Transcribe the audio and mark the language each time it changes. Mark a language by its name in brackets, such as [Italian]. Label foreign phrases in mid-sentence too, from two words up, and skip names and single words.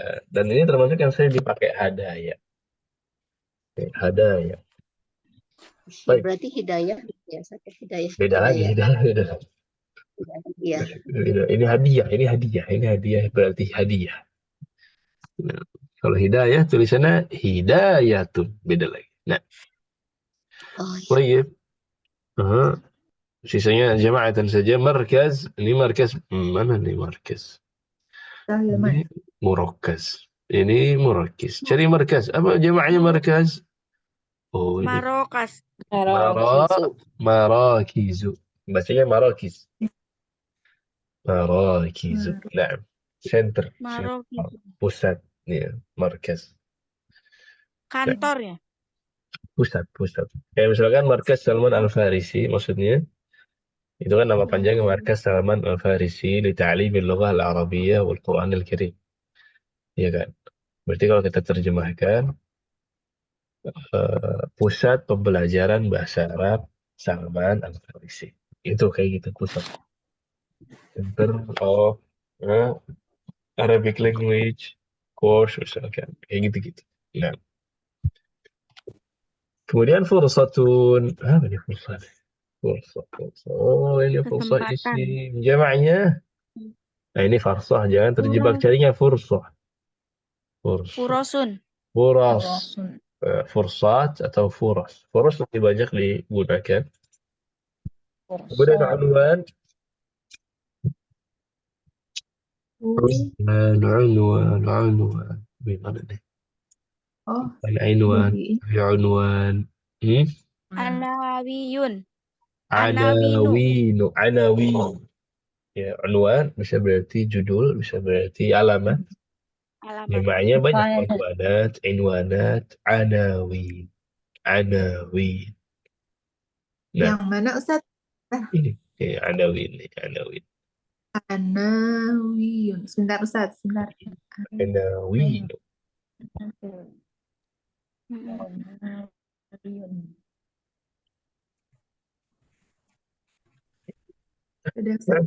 [Indonesian] Dan ini termasuk yang sering dipakai hadaya. Hadaya. Baik. Berarti hidayah ya, saya hidayah. Beda lagi. Hidayah. Beda. Iya. Ini hadiah. Ini hadiah. Ini hadiah berarti hadiah. Nah, kalau hidayah tulisannya hidayatun. Beda lagi. Nah, Oh, iya. baik. Sisanya jama'atan saja. Markaz. Ini markaz. Mana nih markaz? Hilman. Ini murakkaz. Ini murakkaz. Cari markaz. Apa jamaknya markaz? Oh, ini. Marokas. Marakizu. Marakizu. Bacanya marakiz. Marakizu. Nah, center. Marokizu. Pusat. Ya, markaz. Kantor ya? Pusat. Kayak misalkan markaz Salman Al-Farisi, maksudnya. Itu kan nama panjangnya Markaz Salman Al-Farisi li Ta'limil Lughah Al-Arabiyyah wal Qur'an Al-Karim. Iya kan? Berarti kalau kita terjemahkan pusat pembelajaran bahasa Arab Salman Al-Farisi. Itu kayak gitu pusat. [English] Center of Arabic Language Course misalkan. [Indonesian] Kayak gitu-gitu. Nah, kemudian fursatun. Apa ini fursat? Fursat. Oh, ini fursat Kesempatan. isim. Jamaknya. Nah, ini farsah. Jangan terjebak carinya fursah. Fursah. Furosun. Furas. Rosun. Fursat atau furas. Furas lebih banyak digunakan. Kemudian unwan. Unwan. Gimana nih? Oh, Unwan. lebih. Unwan. Anawiyun. Anawinu. Anawin. Ya, unwan bisa berarti judul, bisa berarti alamat. Alamat. Jamaknya banyak. Unwanat, inwanat, anawin. Anawin. Nah, Yang mana Ustadz? ini. Anawin. Anawin. Anawiyun. Sebentar Ustadz, sebentar. Anawin. Anawiyun. Sudah Ustadz.